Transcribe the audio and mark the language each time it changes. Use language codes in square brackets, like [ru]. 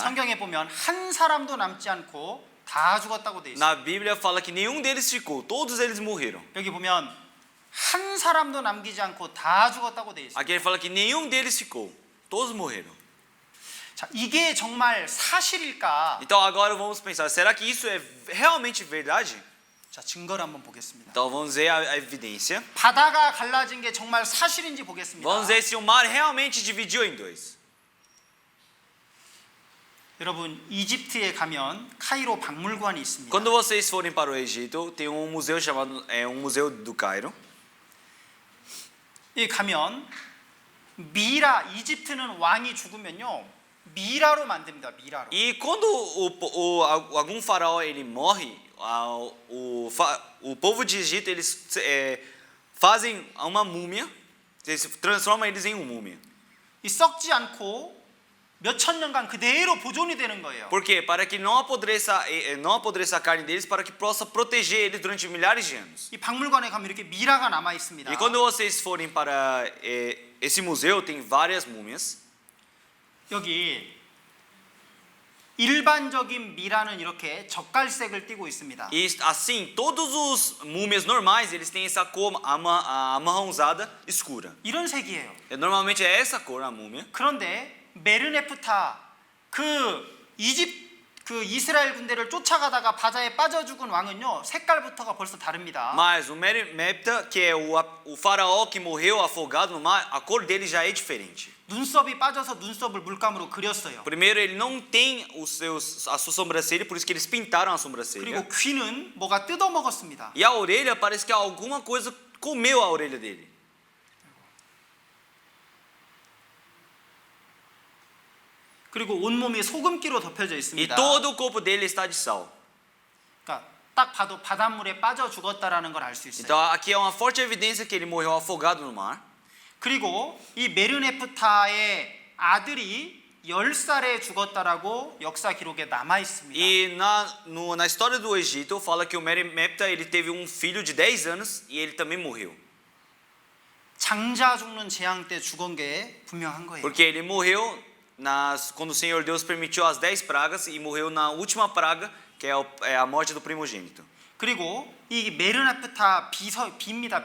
[ko] 성경에 보면 한 사람도 남지 않고 다 죽었다고 돼 있어요. [pt] Na Bíblia fala que nenhum deles ficou, todos eles morreram. [ko] 여기 보면 한 사람도 남기지 않고 다 죽었다고 돼 있어요. [pt] Aqui ele fala que nenhum deles ficou, todos morreram. [ko] 자, 이게 정말 사실일까? [pt] Então agora vamos pensar, será que isso é realmente verdade? [ko] 자, 증거를 한번 보겠습니다. [pt] Então vamos ver a evidência. [ko] 바다가 갈라진 게 정말 사실인지 보겠습니다. [pt] Vamos ver se o mar realmente dividiu em dois. [ko] 여러분, 이집트에 가면 카이로 박물관이 있습니다. [pt] Quando vocês forem para o Egito, tem um museu chamado Museu do Cairo. [ko] 이 가면 미라, 이집트는 왕이 죽으면요 미라로 만듭니다. 미라로. [pt] E quando algum faraó ele morre, o povo de Egito eles fazem uma múmia, eles transformam eles em uma múmia. [ko] 이 썩지 않고 몇 천 년간 그대로 보존이 되는 거예요. [pt] Por quê? Para que não apodreça a carne deles, para que possa proteger eles durante milhares de anos. [ko] 이 박물관에 가면 이렇게 미라가 남아 있습니다. [pt] E quando vocês forem para esse museu, tem várias múmias. [ko] 여기 일반적인 미라는 이렇게 젓갈색을 띠고 있습니다. [pt] E assim, todos os múmias normais, eles têm essa cor amarronzada escura. [ko] 이런 색이에요. [pt] Normalmente é essa cor a múmia. [ko] 그런데 메르네프타 그 이스라엘 군대를 쫓아가다가 바다에 빠져 죽은 왕은요 색깔부터가 벌써 다릅니다. [pt] Mas o Merimneptah, que é o faraó que morreu afogado no mar, a cor dele já é diferente. [ko] 눈썹이 빠져서 눈썹을 물감으로 그렸어요. [pt] Primeiro, ele não tem a sua sobrancelha, por isso que eles pintaram a sobrancelha. [ko] 그리고 귀는 뭐가 뜯어 먹었습니다. [pt] E a orelha, parece que alguma coisa comeu a orelha dele. [ko] 그리고 온몸이 소금기로 덮여져 [pt] E [ko] 있습니다. [pt] todo o corpo dele está de sal. [ko] 그러니까 딱 봐도 바닷물에 빠져 죽었다라는 걸 알 수 있어요. [pt] Então aqui é uma forte evidência que ele morreu afogado no mar. [ko] 그리고 이 메르네프타의 아들이 10살에 죽었다라고 역사 기록에 남아 있습니다. [pt] E na história do Egito fala que o Merimneptah ele teve um filho de 10 anos e ele também morreu. [ko] 장자 죽는 재앙 때 죽은 게 분명한 거예요. [pt] Porque ele morreu quando o Senhor Deus permitiu as 10 pragas e morreu na última praga, que é a morte do primogênito. [ko] 그리고 이 메르네프타 비입니다.